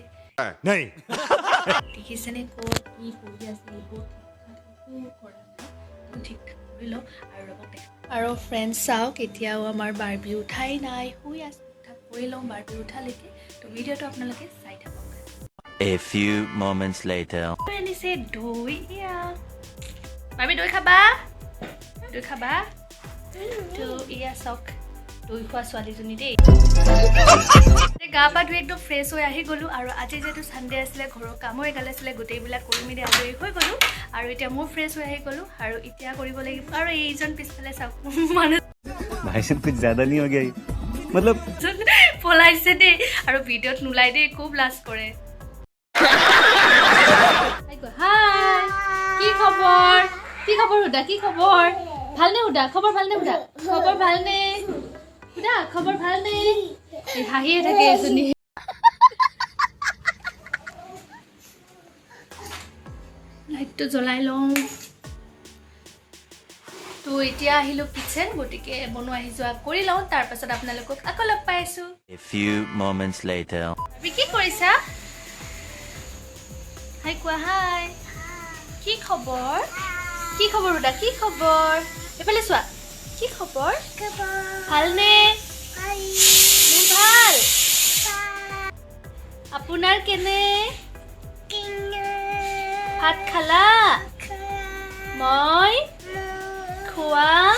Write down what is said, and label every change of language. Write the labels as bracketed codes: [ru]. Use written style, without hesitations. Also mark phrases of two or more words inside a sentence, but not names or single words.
[as] নাই দেখিছেনে ক'ত কি পৰি আছে এইবোৰ ঠিক ঠাক কৰি লওঁ আৰু ৰ'ব আৰু ফ্ৰেণ্ডছ চাওক এতিয়াও আমাৰ বাৰ্বি উঠাই নাই শুই আছে ঠিক কৰি লওঁ বাৰ্বি উঠালৈকে তো ভিডিঅ'টো আপোনালোকে চাই থাকক [en] A few moments later [as] আনিছে দৈ ইয়া বাৰ্বি দৈ খাবা তো ইয়া চাওক দৈ খোৱা ছোৱালীজনী দেই গা পা ধুই একদম ফ্ৰেছ হৈ আহি গ'লোঁ আৰু আজি যিহেতু চানডে আছিলে ঘৰৰ কামো এগাল আছিলে গোটেইবিলাক কৰি মেলি আজৰি হৈ গ'লোঁ আৰু এতিয়া মোৰ ফ্ৰেছ হৈ আহি গ'লোঁ আৰু এতিয়া কৰিব লাগিব আৰু এইজন পিছফালে চাওক মানুহ [hi] भाई साहब कुछ ज्यादा नहीं हो गया ये मतलब [as] পলাইছে দেই আৰু ভিডিঅ'ত নোলাই দেই খুব লাজ কৰে হাই কি খবৰ হুদা কি খবৰ ভালনে হুদা খবৰ ভালনে হুদা খবৰ ভালনে হুদা খবৰ ভালনে এই হাঁহিয়ে থাকে এজনী লাইটটো জ্বলাই লওঁ তো এতিয়া আহিলোঁ কিচেন গতিকে বনোৱা যোৱা কৰি লওঁ তাৰ পাছত আপোনালোকক আকৌ লগ পাই আছো [en] A few moments later [as] কি কৰিছা হাই কোৱা হাই কি খবৰ হুদা কি খবৰ এইফালে চোৱা কি খবৰ ভালনে মোৰ ভাল আপোনাৰ কেনে ভাত খালা মই খোৱা